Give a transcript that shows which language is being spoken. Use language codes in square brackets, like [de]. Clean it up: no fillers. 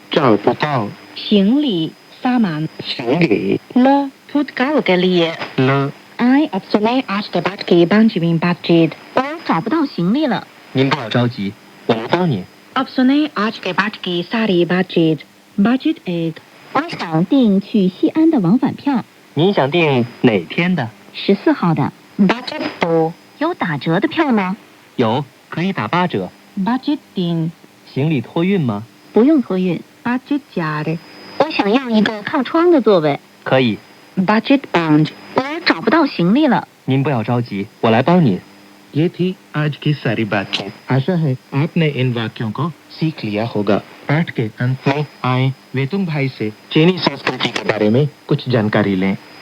[zh] 找不到行李 [hi] सामान [zh] 行李 [hi] ल भूतकाल के लिए। [zh] 了。 [hi] आए अब सुने आज के पाठ की पांचवी बातचीत [zh] 我找不到行李了。您不要着急，我来帮你。 [hi] अब सुने आज के पाठ की सारी बातचीत। बातचीत एक [zh] 我想订去西安的往返票您想订哪天的？ 14号的。 [hi] बातचीत दो [zh] 有打折的票吗？有，可以打8折。 [hi] बातचीत तीन [zh] 行李托运吗？不用托运。 [hi] बातचीत चार [zh] 我想要一个靠窗的座位。可以。 [hi] बातचीत पाँच [zh] 我找不到行李了。您不要着急，我来帮你。 [hi] ये थी आज की सारी बातचीत। आशा है आपने इन वाक्यों को सीख लिया होगा। पाठ के अंत में आए वेतुंग भाई से चीनी संस्कृति के बारे में कुछ जानकारी लें।